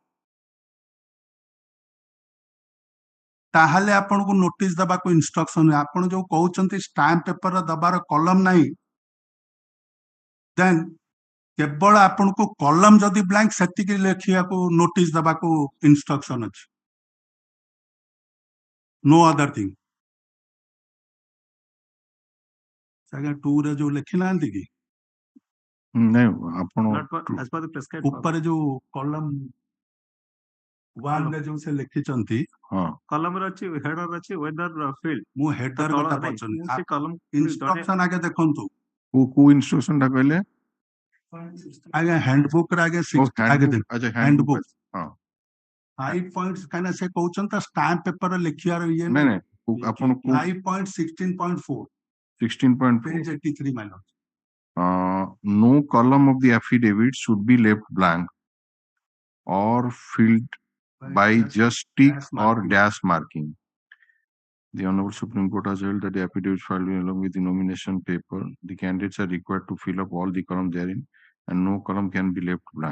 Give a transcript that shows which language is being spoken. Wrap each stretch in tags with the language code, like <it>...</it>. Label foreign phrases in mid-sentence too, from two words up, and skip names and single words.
<or>ତାହେଲେ ଆପଣଙ୍କୁ ନୋଟିସ ଦେବାକୁ ଇନଷ୍ଟ୍ରକ୍ସନ ଆପଣ ଯୋଉ କହୁଛନ୍ତି</or> <en>stamp paper</en> <or>ଦବାର କଲମ ନାହିଁ ଦେନ୍ କେବଳ ଆପଣଙ୍କୁ କଲମ ଯଦି ବ୍ଲାଙ୍କ ସେତିକି ଲେଖିବାକୁ ନୋଟିସ ଦେବାକୁ ଇନଷ୍ଟ୍ରକ୍ସନ ଅଛି</or> <en>no other thing</en> <or>ଆଜ୍ଞା 2 ରେ ଯୋଉ ଲେଖି ନାହାନ୍ତି କି ନାଇଁ ଆପଣ</or> <en>not as per the prescribed</en> <or>ଉପରେ ଯୋଉ କଲମ 1 ରେ ଯୋଉ ସେ ଲେଖିଛନ୍ତି ହଁ କଲମ ରେ ଅଛି ହେଡର ଅଛି</or> <en>whether field</en> <or>ମୁଁ ହେଡର କଥା से ପଚାରୁନି कॉलम ଇନଷ୍ଟ୍ରକ୍ସନ ଆଗେ ଦେଖନ୍ତୁ କୋଉ ଇନଷ୍ଟ୍ରକ୍ସନ ଟା କହିଲେ ଆଜ୍ଞା ହ୍ୟାଣ୍ଡବୁକ୍ ରେ ଆଗେ ଆଗେ ଆଚ୍ଛା ହ୍ୟାଣ୍ଡବୁକ୍ ହଁ 5 ପଏଣ୍ଟ କାହିଁକିନା ସେ କହୁଛନ୍ତି ତ</or> <en>stamp paper</en> <or>ଲେଖିବାର ଇଏ ନାଇଁ ନାହିଁ ନାଇଁ ଆପଣ 5.16.4 16.4 page 83 ମାଇନର</or> <en>no column of the affidavit should be left blank or filled by just tick or dash marking. The Honorable Supreme Court has held that the affidavit filed along with the nomination paper, the candidates are required to fill up all the columns therein, and no column can be left blank.</en>